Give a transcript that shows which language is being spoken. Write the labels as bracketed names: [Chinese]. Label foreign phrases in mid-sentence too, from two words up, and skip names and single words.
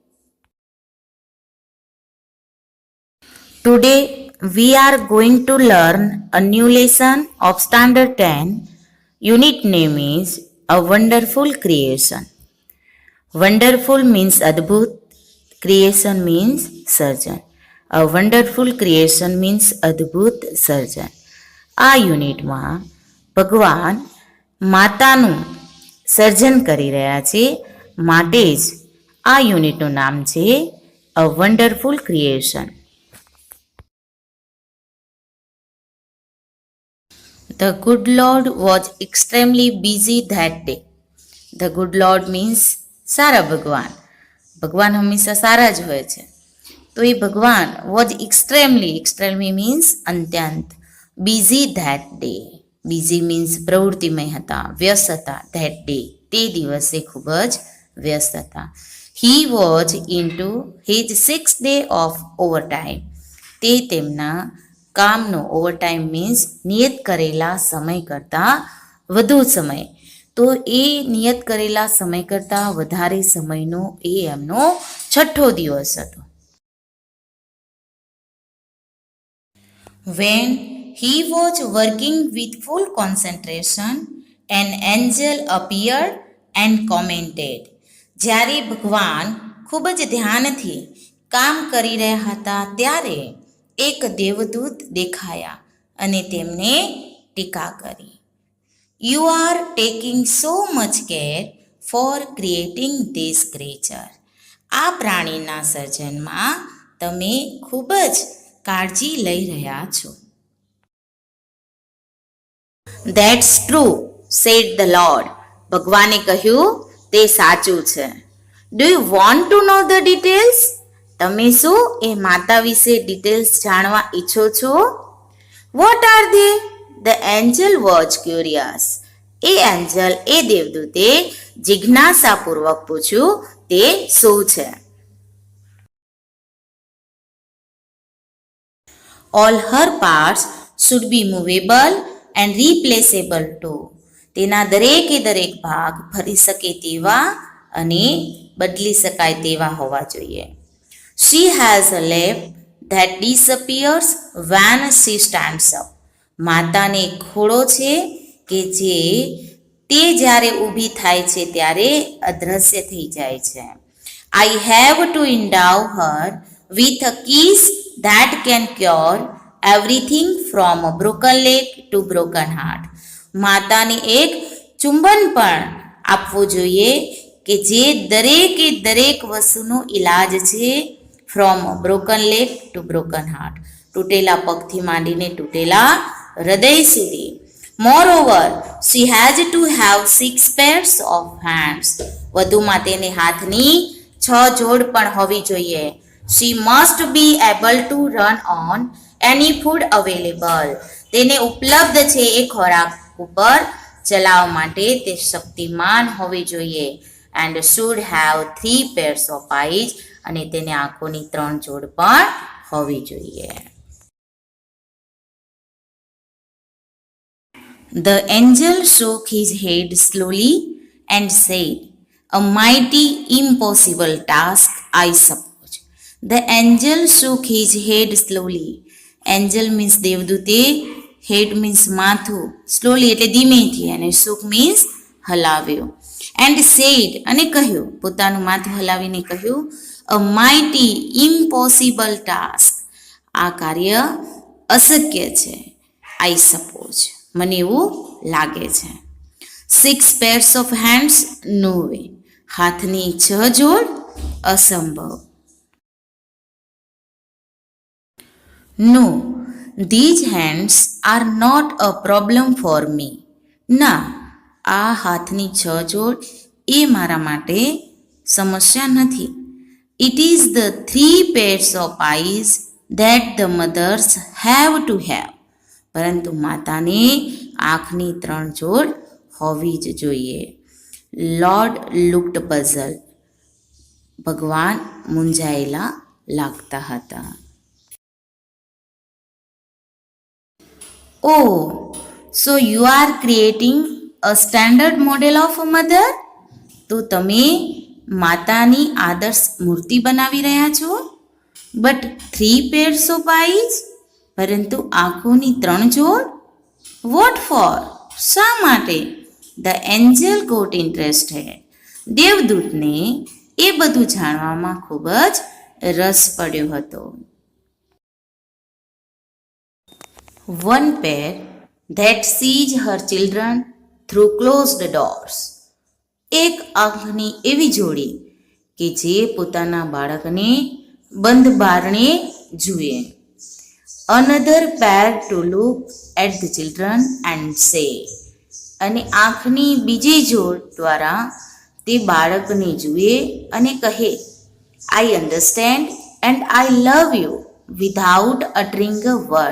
[English] Today, we are going to learn a new lesson of Standard 10. Unit name is A Wonderful Creation. Wonderful means Adbhut, creation means સર્જન. A wonderful creation means [Gujarati] અદ્ભુત સર્જન. આ યુનિટમાં ભગવાન માતાનું સર્જન કરી રહ્યા છે, માટે જ આ યુનિટનું નામ છે અ વન્ડરફુલ ક્રિએશન. [English] The good Lord was extremely busy that day. The good Lord means સારા ભગવાન. [Gujarati] ભગવાન હંમેશા સારા જ હોય છે. તો એ ભગવાન [English] was extremely means [Gujarati] અત્યંત, [English] busy that day. busy means [Gujarati] પ્રવૃત્તિમય હતા, વ્યસ્ત હતા. [English] that day [Gujarati] તે દિવસે ખૂબ જ વ્યસ્ત હતા. [English] he was into his 6th day of overtime. [Gujarati] તે તેમના કામનો [English] overtime means [Gujarati] નિયત કરેલા સમય કરતાં વધુ સમય. તો એ નિયત કરેલા સમય કરતાં વધારે સમયનો એ એમનો 6થો દિવસ હતો. [English] When he was working with full concentration, an angel appeared and commented. [Gujarati] જ્યારે ભગવાન ખૂબ જ ધ્યાનથી કામ કરી રહ્યા હતા ત્યારે એક દેવદૂત દેખાયા અને તેમને ટીકા કરી. [English] You are taking so much care for creating this creature. [Gujarati] આ પ્રાણીના સર્જનમાં તમે ખૂબ જ કાળજી લઈ રહ્યા છો. [English] That's true, said the Lord. [Gujarati] ભગવાને કહ્યું, તે સાચું છે. [English] Do you want to know the details? [Gujarati] તમે શું એ માતા વિશે ડિટેલ્સ જાણવા ઈચ્છો છો? [English] What are they? The angel was curious. [Gujarati] એ એન્જલ, એ દેવદૂતે જિજ્ઞાસાપૂર્વક પૂછ્યું, તે શું છે? [English] All her parts should be movable and replaceable too. [Gujarati] તેના દરેકે દરેક ભાગ ફરી શકે તેવા અને બદલી શકાય તેવા હોવા જોઈએ. [English] She has a lap that disappears when she stands up. [Gujarati] માતાને ખોળો છે કે જે તે જ્યારે ઊભી થાય છે ત્યારે અદ્રશ્ય થઈ જાય છે. [English] I have to endow her with a kiss that can cure everything from a broken leg to broken heart. [Gujarati] માતાને એક ચુંબન પણ આપવું જોઈએ કે જે દરેકે દરેક વસ્તુનો ઇલાજ છે. [English] from broken leg to broken heart. [Gujarati] તૂટેલા પગથી માંડીને તૂટેલા હૃદય સુધી. [English] moreover she has to have 6 pairs of hands. [Gujarati] વધુમાં તેને હાથની 6 જોડ પણ હોવી જોઈએ. [English] she must be able to run on any food available. [Gujarati] તેને ઉપલબ્ધ છે એ ખોરાક ઉપર ચલાવવા માટે તે શક્તિમાન હોવી જોઈએ. [English] and should have 3 pairs of eyes. [Gujarati] અને તેને આંખોની 3 જોડ પણ હોવી જોઈએ. [English] The angel shook his head slowly and said, "A mighty impossible task, I suppose." The angel shook his head slowly. Angel means દેવદૂતે, head means માથું, slowly [Gujarati] એટલે ધીમેથી, અને [English] shook means હલાવ્યો. And said [Gujarati] અને કહ્યું, પોતાનું માથું હલાવીને કહ્યું, [English] a mighty impossible task. [Gujarati] આ કાર્ય અશક્ય છે. [English] I suppose. [Gujarati] મને એવું લાગે છે. [English] 6 pairs of hands, no way. [Gujarati] હાથની 6 જોડ અસંભવ. [English] No, these hands are not a problem for me. [Gujarati] ના, આ હાથની 6 જોડ એ મારા માટે સમસ્યા નથી. [English] It is the 3 pairs of eyes that the mothers have to have. [Gujarati] પરંતુ માતાને આંખની 3 જોડ હોવી જ જોઈએ. [English] Lord looked puzzled. [Gujarati] ભગવાન મૂંઝાયેલા લાગતા હતા. [English] Oh, so you are creating a standard model of a mother? [Gujarati] તો તમે માતાની આદર્શ મૂર્તિ બનાવી રહ્યા છો? [English] બટ 3 pairs of eyes, [Gujarati] પરંતુ આંખોની 3 જોડ? [English] what for? [Gujarati] શા માટે? [English] the angel got interested. [Gujarati] દેવદૂતને એ બધું જાણવામાં ખૂબ જ રસ પડ્યો હતો. [English] One pair that sees her children through closed doors. [Gujarati] એક આંખની એવી જોડી કે જે પોતાના બાળકને બંધ બારણે જુએ. [English] Another pair to look at the children and say. [Gujarati] અને આંખની બીજી જોડ દ્વારા તે બાળકને જુએ અને કહે, [English] I understand and I love you without uttering a word.